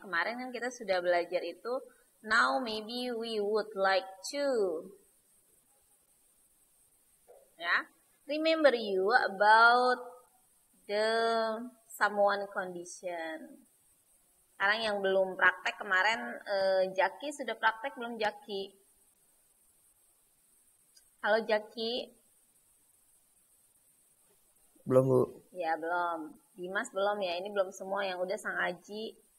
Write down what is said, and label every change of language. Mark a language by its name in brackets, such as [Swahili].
[Indonesian] Kemarin kan kita sudah belajar itu. [English] Now maybe we would like to remember you about the someone condition. [Indonesian] Sekarang yang belum praktek kemarin, Jaki sudah praktek belum Jaki? Halo Jaki. Belum Bu. Ya belum. Dimas belum ya, ini belum semua yang udah Sang Aji.